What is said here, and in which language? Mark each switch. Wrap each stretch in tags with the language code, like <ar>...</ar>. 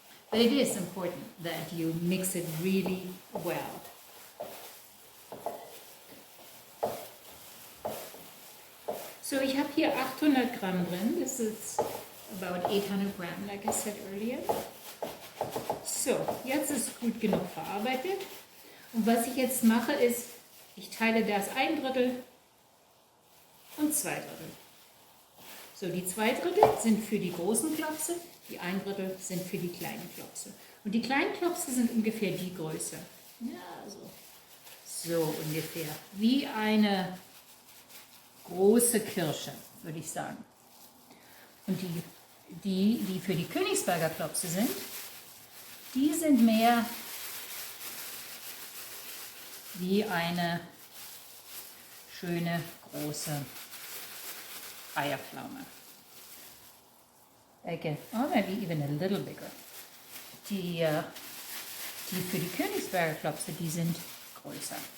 <en>But it is important that you mix it really well.</en> <de>So, ich habe hier 800 Gramm drin.</de> <en>This is about 800 Gramm, like I said earlier.</en> <de>So, jetzt ist es gut genug verarbeitet. Und was ich jetzt mache ist, ich teile das 1/3 und 2/3. So, die 2/3 sind für die großen Klopse, die 1/3 sind für die kleinen Klopse. Und die kleinen Klopse sind ungefähr die Größe. Ja, so ungefähr. Wie eine große Kirsche, würde ich sagen. Und die für die Koenigsberger Klopse sind, die sind mehr wie eine schöne große Eierpflaume.</de> <en>Like maybe even a little bigger.</en> <de>Die für die Koenigsberger Klopse, die sind größer.</de>